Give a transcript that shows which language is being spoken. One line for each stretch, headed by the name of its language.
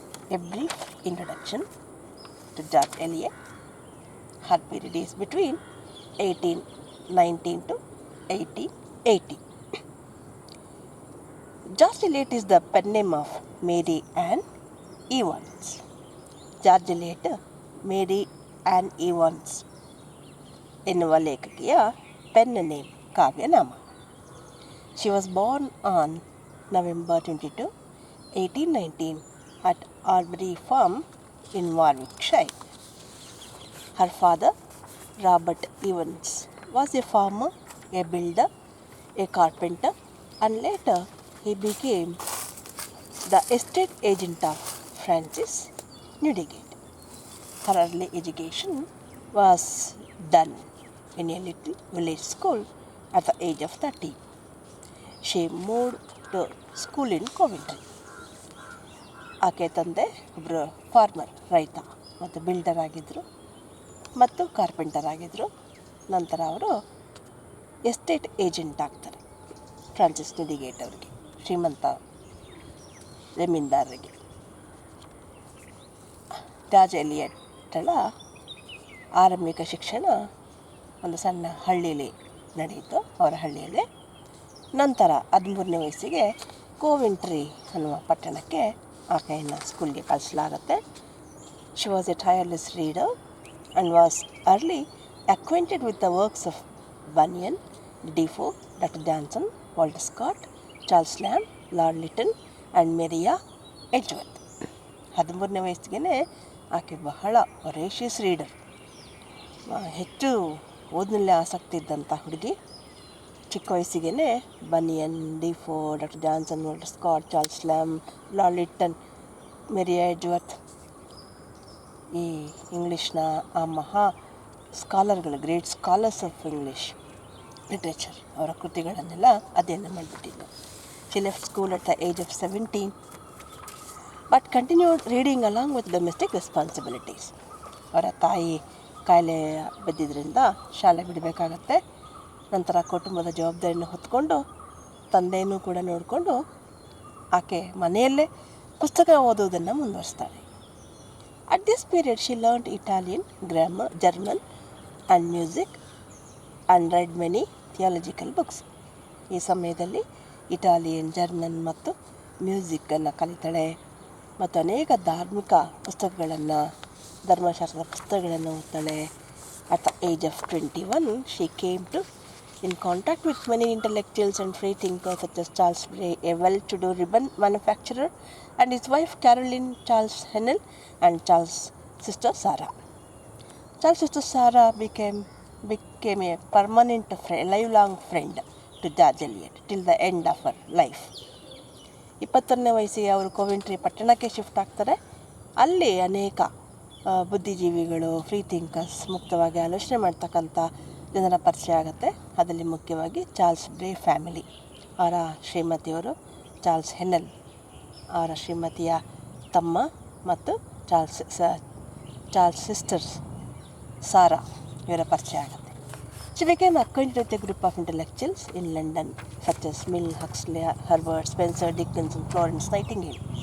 English: A brief introduction to George Eliot. Her period is between 1819 to 1880. George Eliot is the pen name of Mary Ann Evans.
Kannada: George Eliot, Mary Ann Evans ಎನ್ನುವ ಲೇಖಕಿಯ pen name ಕಾವ್ಯನಾಮ.
English: She was born on November 22, 1819 at Albury Farm in Warwickshire. Her father, Robert Evans, was a farmer, a builder, a carpenter, and later he became the estate agent of Francis Newdigate. Her early education was done in a little village school at the age of 13. She moved to school in Coventry.
Kannada: ಆಕೆ ತಂದೆ ಒಬ್ಬರು farmer, ರೈತ ಮತ್ತು builder ಆಗಿದ್ದರು ಮತ್ತು carpenter ಆಗಿದ್ದರು. ನಂತರ ಅವರು ಎಸ್ಟೇಟ್ ಏಜೆಂಟ್ ಆಗ್ತಾರೆ ಫ್ರಾನ್ಸಿಸ್ ನ್ಯೂಡಿಗೇಟ್ ಅವರಿಗೆ, ಶ್ರೀಮಂತ ಜಮೀನ್ದಾರರಿಗೆ. ಜಾರ್ಜ್ ಎಲಿಯಟ್ಳ ಆರಂಭಿಕ ಶಿಕ್ಷಣ ಒಂದು ಸಣ್ಣ ಹಳ್ಳಿಯಲ್ಲಿ ನಡೆಯಿತು, ಅವರ ಹಳ್ಳಿಯಲ್ಲಿ. ನಂತರ 13ನೇ ವಯಸ್ಸಿಗೆ ಕೋವೆಂಟ್ರಿ ಅನ್ನುವ ಪಟ್ಟಣಕ್ಕೆ ಆಕೆಯನ್ನು ಸ್ಕೂಲ್ಗೆ ಕಳಿಸಲಾಗುತ್ತೆ.
English: She was a tireless reader and was early acquainted with the works of Bunyan, Defoe, Dr. Johnson, Walter Scott, Charles Lamb, Lord Lytton and Maria Edgeworth.
Kannada: 13ನೇ ವಯಸ್ಸಿಗೆ ಆಕೆ ಬಹಳ
English: voracious reader,
Kannada: ಹೆಚ್ಚು ಓದಿನಲ್ಲೇ ಆಸಕ್ತಿ ಇದ್ದಂಥ ಹುಡುಗಿ. ಚಿಕ್ಕ ವಯಸ್ಸಿಗೆ banian, ಡಿಫೋ, doctor Johnson, Walter Scott, Charles Lamb, lord Lytton, Mirae ಎಡ್ಜ್ವರ್ತ್, ಈ ಇಂಗ್ಲೀಷ್ನ ಆ ಮಹಾ ಸ್ಕಾಲರ್ಗಳು,
English: great scholars of English literature,
Kannada: ಅವರ ಕೃತಿಗಳನ್ನೆಲ್ಲ ಅಧ್ಯಯನ ಮಾಡಿಬಿಟ್ಟಿದ್ದರು.
English: She left school at the age of 17 but continued reading along with domestic responsibilities.
Kannada: ಅವರ ತಾಯಿ ಕಾಯಿಲೆ ಬಿದ್ದಿದ್ದರಿಂದ ಶಾಲೆ ಬಿಡಬೇಕಾಗತ್ತೆ. ನಂತರ ಕುಟುಂಬದ ಜವಾಬ್ದಾರಿಯನ್ನು ಹೊತ್ಕೊಂಡು ತಂದೆಯೂ ಕೂಡ ನೋಡಿಕೊಂಡು ಆಕೆ ಮನೆಯಲ್ಲೇ ಪುಸ್ತಕ ಓದೋದನ್ನು ಮುಂದುವರಿಸ್ತಾಳೆ.
English: At this period, she learned Italian, grammar, German and music and read many theological books.
Kannada: ಈ ಸಮಯದಲ್ಲಿ ಇಟಾಲಿಯನ್, ಜರ್ಮನ್ ಮತ್ತು ಮ್ಯೂಸಿಕ್ಕನ್ನು ಕಲಿತಾಳೆ ಮತ್ತು ಅನೇಕ ಧಾರ್ಮಿಕ ಪುಸ್ತಕಗಳನ್ನು, ಧರ್ಮಶಾಸ್ತ್ರದ ಪುಸ್ತಕಗಳನ್ನು ಓದ್ತಾಳೆ.
English: At the age of 21, she came in contact with many intellectuals and free thinkers such as Charles Bray, a well-to-do ribbon manufacturer, and his wife Caroline Charles Hennell and Charles' sister Sarah. Charles' sister Sarah became a permanent friend, lifelong friend to George Eliot till the end of her life.
Kannada: 21ನೇ ವಯಸ್ಸಿಗೆ ಅವರು Coventry ಪಟ್ಟಣಕ್ಕೆ shift ಆಗ್ತಾರೆ. ಅಲ್ಲಿ ಅನೇಕ ಬುದ್ಧಿಜೀವಿಗಳು, free thinkers, ಮುಕ್ತವಾಗಿ ಆಲೋಚನೆ ಮಾಡ್ತಕ್ಕಂಥ ಜನರ ಪರಿಚಯ ಆಗುತ್ತೆ. ಅದರಲ್ಲಿ ಮುಖ್ಯವಾಗಿ ಚಾರ್ಲ್ಸ್ ಬ್ರೇ ಫ್ಯಾಮಿಲಿ, ಅವರ ಶ್ರೀಮತಿಯವರು ಚಾರ್ಲ್ಸ್ ಹೆನ್ನಲ್, ಅವರ ಶ್ರೀಮತಿಯ ತಮ್ಮ ಮತ್ತು ಚಾರ್ಲ್ಸ್ ಸಿಸ್ಟರ್ಸ್ ಸಾರಾ, ಇವರ ಪರಿಚಯ ಆಗುತ್ತೆ.
English: She became acquainted with a group of intellectuals in London such as Mill, Huxley, Herbert, Spencer, Dickens and Florence Nightingale.